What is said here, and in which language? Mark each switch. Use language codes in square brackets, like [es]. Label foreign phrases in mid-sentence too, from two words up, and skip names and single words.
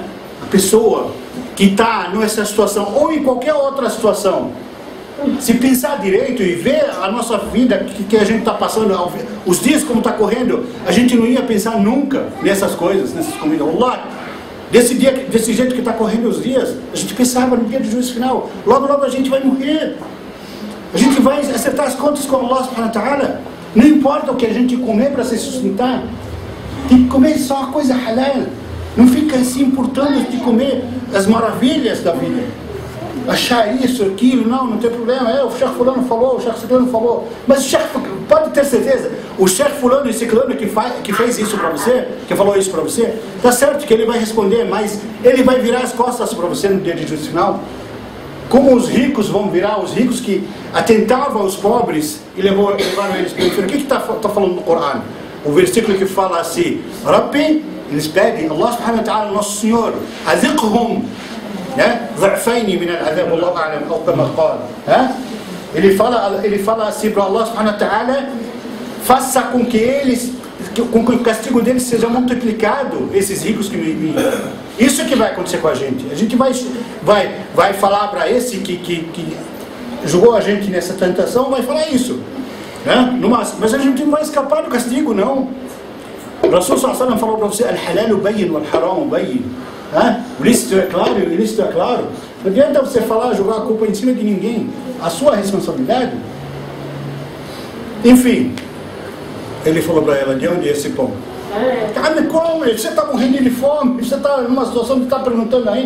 [pt] A pessoa que está nessa situação ou em qualquer outra situação, se pensar direito e ver a nossa vida que a gente está passando, os dias como está correndo, a gente não ia pensar nunca nessas coisas, nessas comidas. Allah, desse jeito que está correndo os dias, a gente pensava no dia do juízo final. Logo a gente vai morrer. A gente vai acertar as contas com [ar] الله سبحانه وتعالى. [pt] Não importa o que a gente comer para se sustentar. Tem que comer só uma coisa halal. Não fica se importando de comer as maravilhas da vida. Achar isso, aquilo, não tem problema. O chefe fulano falou, o chefe ciclano falou. Mas o chefe, pode ter certeza, o chefe fulano e ciclano que fez isso para você, que falou isso para você, tá certo que ele vai responder, mas ele vai virar as costas para você no dia de juízo final. Como os ricos vão virar, os ricos que atentavam aos pobres e levaram eles para o inferno. O que está falando no Corão? O versículo que fala assim: Rabbi, eles pedem, [ar] الله سبحانه وتعالى, [pt] nosso Senhor, [ar] آتهم ضعفين من العذاب والله أعلم أو كما قال. [pt] Ele fala assim para [ar] الله سبحانه وتعالى: [pt] faça com que o castigo deles seja multiplicado, esses ricos que me isso que vai acontecer com a gente. A gente vai falar para esse que jogou a gente nessa tentação, vai falar isso, né? Mas a gente não vai escapar do castigo, não. O Rasul [ar] صلى الله عليه وسلم [pt] falou para você: [ar] الحلال بين والحرام بين. [pt] O lícito é claro e o ilícito é claro. Não adianta você falar, jogar a culpa em cima de ninguém. A sua responsabilidade. Enfim, ele falou para ela: de onde é esse pão? Come, você está morrendo de fome, você está numa situação que está perguntando ainda.